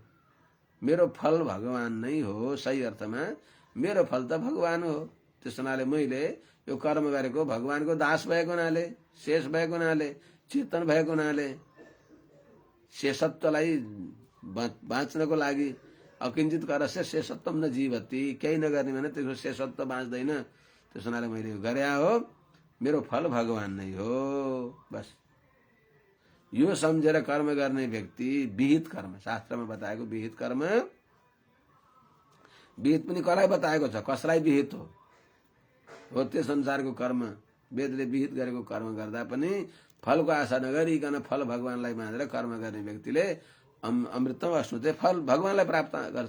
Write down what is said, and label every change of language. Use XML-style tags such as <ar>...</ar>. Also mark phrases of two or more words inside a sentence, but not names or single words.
<ne>मेरो फल भगवान नै हो, सही अर्थमा मेरो फल त भगवान हो। त्यस हुनाले मैले यो कर्म गरेको भगवानको दास भएको हुनाले, शेष भएको हुनाले, चेतन भएको हुनाले, शेषत्वलाई बाँच्नको लागि</ne> <sa>अकिञ्चित करस्य शेषत्वम न जीवति,</sa> <ne>केही नगर्ने भने त्यसको शेषत्व बाँच्दैन। त्यस हुनाले मैले यो गरे हो, मेरो फल भगवान नै हो। बस यो सम्झेर कर्म गर्ने व्यक्ति विहित कर्म, शास्त्रमा बताएको विहित कर्म, विहित पनि कसलाई बताएको छ, कसलाई विहित हो त्यो संसारको कर्म वेदले विहित गरेको कर्म गर्दा पनि फलको आशा नगरिकन फल भगवानलाई मानेर कर्म गर्ने व्यक्तिले</ne> <sa>अमृतम अश्नुते</sa> <ne>फल भगवानलाई प्राप्त गर्छ।</ne>